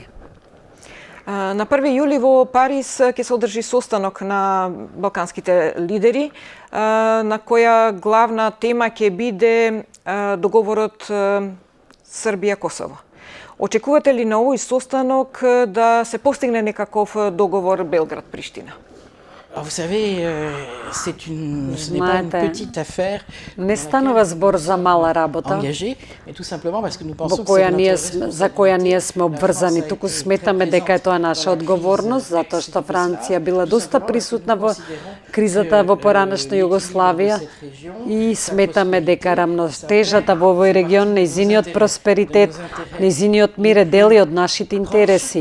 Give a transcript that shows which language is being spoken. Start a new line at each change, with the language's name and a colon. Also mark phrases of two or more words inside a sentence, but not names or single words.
Macedonian: На 1 јули во Париз ќе се одржи состанок на балканските лидери, на која главна тема ќе биде договорот Србија-Косово. Очекувате ли на овој состанок да се постигне некаков договор Белград-Приштина?
French: Vous savez, ce n'est pas une petite affaire
Macedonian: не станува збор за мала работа,
French: engagée, mais tout simplement parce que nous pensons que
Macedonian: за која ние сме обврзани. Туку сметаме дека е тоа наша одговорност, затоа што Франција била доста присутна во кризата во поранешна Југославија и сметаме дека рамнотежата во овој регион, нејзиниот просперитет, нејзиниот мир е дели од нашите интереси.